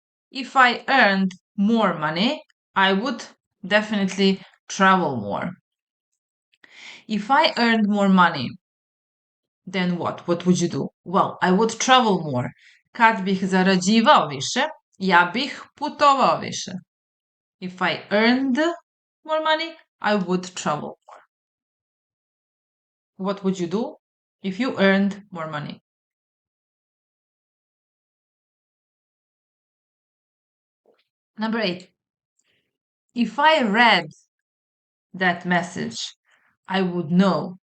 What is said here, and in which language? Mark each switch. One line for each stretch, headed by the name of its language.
English: If I earned more money, I would definitely travel more. If I earned more money, then what? What would you do? Well, I would travel more.
Serbian: Kad bih zarađivao više, ja bih putovao više.
English: If I earned more money, I would travel more. What would you do if you earned more money? Number 8. If I read that message, I would know